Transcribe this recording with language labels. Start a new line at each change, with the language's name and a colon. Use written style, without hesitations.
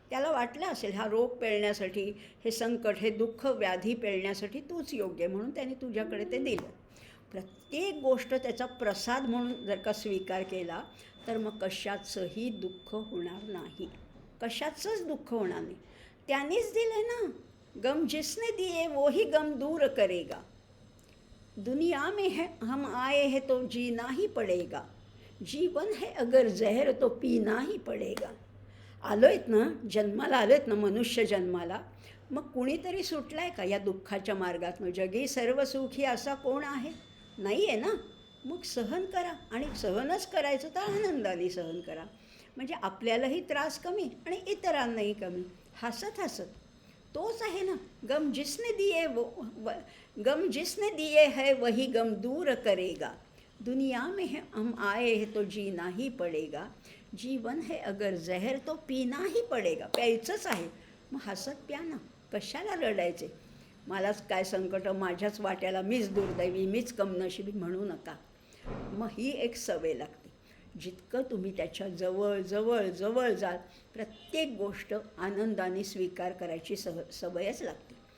Marathi: त्याला वाटलं असेल हा रोग पेलण्यासाठी, हे संकट, हे दुःख, व्याधी पेलण्यासाठी तूच योग्य आहे, म्हणून त्याने तुझ्याकडे ते दिलं. प्रत्येक गोष्ट त्याचा प्रसाद म्हणून जर का स्वीकार केला तर मग कशाचंही दुःख होणार नाही, कशाचंच दुःख होणार नाही. त्यानेच दिलं ना.
Hindi: गम जिसने दिए वो ही गम दूर करेगा. दुनिया में है हम आए हैं तो जीना ही पडेगा. जीवन है अगर जहर तो पीना ही पडेगा.
Marathi: आलोयत ना, जन्माला आलोयत ना, मनुष्य जन्माला. मग कुणीतरी सुटलाय का या दुःखाच्या मार्गातनं? जगी सर्व सुखी असा कोण आहे? नाही आहे ना. मग सहन करा, आणि सहनच करायचं तर आनंदाने सहन करा. म्हणजे आपल्यालाही त्रास कमी आणि इतरांनाही कमी. हसत तोच आहे ना.
Hindi: गम जिसने दिए है वही गम दूर करेगा. दुनिया में है हम आए हैं तो जीना ही पडेगा. जीवन है अगर जहर तो पीना ही पडेगा.
Marathi: प्यायचंच आहे, मग हसत प्या ना, कशाला रडायचे? मलाच काय संकट, माझ्याच वाट्याला मीच दुर्दैवी, मीच कमनशिबी म्हणू नका. मग ही एक सवय लागते. जितकं तुम्ही त्याच्या जवळ जाल, प्रत्येक गोष्ट आनंदाने स्वीकार करायची सवयच लागते.